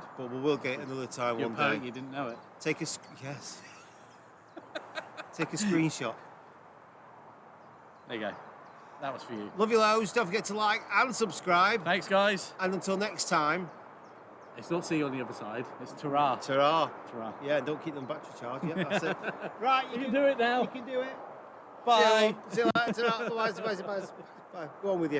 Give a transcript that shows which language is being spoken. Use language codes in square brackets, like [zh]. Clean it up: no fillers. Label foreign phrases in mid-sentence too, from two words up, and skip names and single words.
[en] but we will get it another time Your one parent, day. you didn't know it. Take a yes. Take a screenshot. There you go. That was for you. Love you loads. Don't forget to like and subscribe. Thanks, guys. And until next time, It's not see you on the other side. It's ta-ra. ta-ra. Ta-ra. Yeah, don't keep them battery charged. Yeah, that's it. Right, You can do it now. You can do it. Bye. See you later. Ta-ra. Bye. Bye. Bye. Bye. Go on with you.